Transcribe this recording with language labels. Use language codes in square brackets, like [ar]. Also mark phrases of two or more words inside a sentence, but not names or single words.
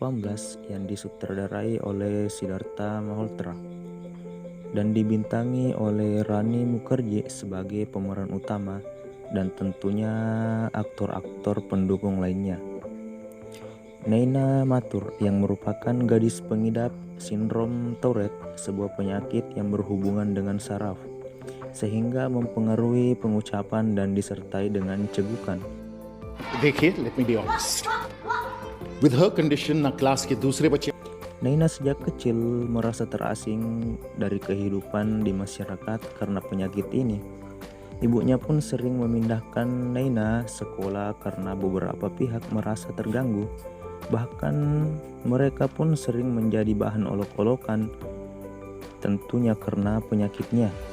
[id] yang disutradarai oleh Siddhartha Malhotra dan dibintangi oleh Rani Mukherjee sebagai pemeran utama dan tentunya aktor-aktor pendukung lainnya. Neina Mathur yang merupakan gadis pengidap sindrom Tourette, sebuah penyakit yang berhubungan dengan saraf sehingga mempengaruhi pengucapan dan disertai dengan cegukan. [hi] देखिए, [en] let me be honest. With her condition, [hi] ना क्लास के दूसरे बच्चे [id] Neina sejak kecil merasa terasing dari kehidupan di masyarakat karena penyakit ini. Ibunya pun sering memindahkan Neina sekolah karena beberapa pihak merasa terganggu. Bahkan mereka pun sering menjadi bahan olok-olokan, tentunya karena penyakitnya.